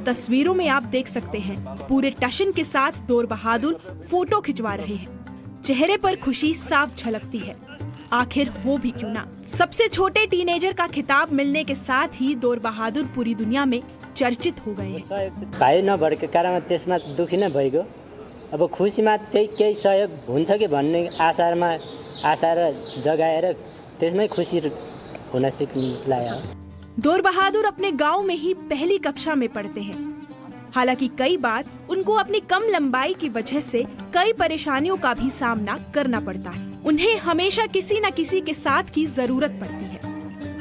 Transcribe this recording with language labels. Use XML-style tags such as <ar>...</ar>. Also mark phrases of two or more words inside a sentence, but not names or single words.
<hi>तस्वीरों में आप देख सकते हैं, पूरे टशन के साथ दोर बहादुर फोटो खिंचवा रहे हैं। चेहरे पर खुशी साफ झलकती है। आखिर हो भी क्यों ना, सबसे छोटे टीनेजर का खिताब मिलने के साथ ही दोर बहादुर पूरी दुनिया में चर्चित हो गए हैं।</hi> <ne>भाइ नभएको कारण त्यसमा दुखी नै भइगयो। अब खुसीमा त्यही केही सहयोग हुन्छ कि भन्ने आशा र जगाएर त्यसमै खुसी होना सिक्लाया।</ne> <hi>दोर बहादुर अपने गांव में ही पहली कक्षा में पढ़ते हैं। हालांकि कई बार उनको अपनी कम लंबाई की वजह से कई परेशानियों का भी सामना करना पड़ता है। उन्हें हमेशा किसी न किसी के साथ की जरूरत पड़ती है।</hi>